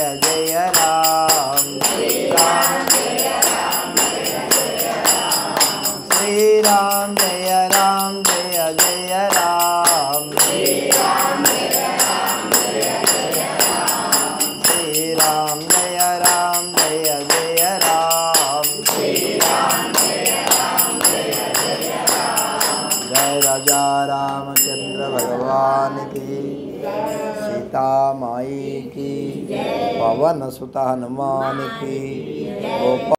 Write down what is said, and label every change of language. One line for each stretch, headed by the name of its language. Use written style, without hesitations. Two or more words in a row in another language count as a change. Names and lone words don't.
Sanskrit: జయ రామ శ్రీరామ జయ రామ జయ జయ రామ శ్రీరామ జయ రామ జయ జయ రామ శ్రీరామ జయ రామ జయ జయ రామ శ్రీరామ జయ రామ జయ జయ రామ శ్రీరామ జయ రామ జయ జయ రామ
Hindi: जय राजा रामचंद्र भगवान की, सीता माई की, पवन सुत हनुमान की, गोपाल